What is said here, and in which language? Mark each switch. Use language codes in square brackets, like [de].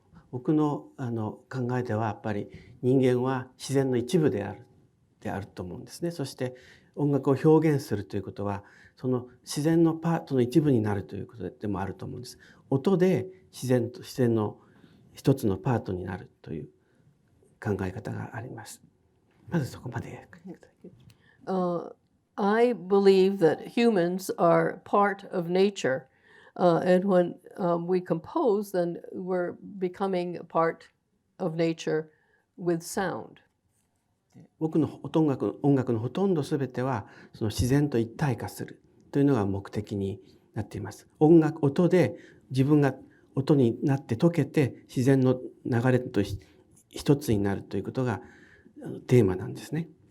[ja] 僕の考えではやっぱり人間は自然の一部であると思うんですね。そして音楽を表現するということはその自然のパートの一部になるということでもあると思うんです。音で自然の一つのパートになるという考え方があります。まずそこまで。 [en] I believe that humans are part of nature, and when we compose, then we're becoming a part of nature with sound. [ja] 僕の音楽のほとんど全てはその自然と一体化するというのが目的になっています。音で自分が音になって溶けて自然の流れと一つになるということがテーマなんですね。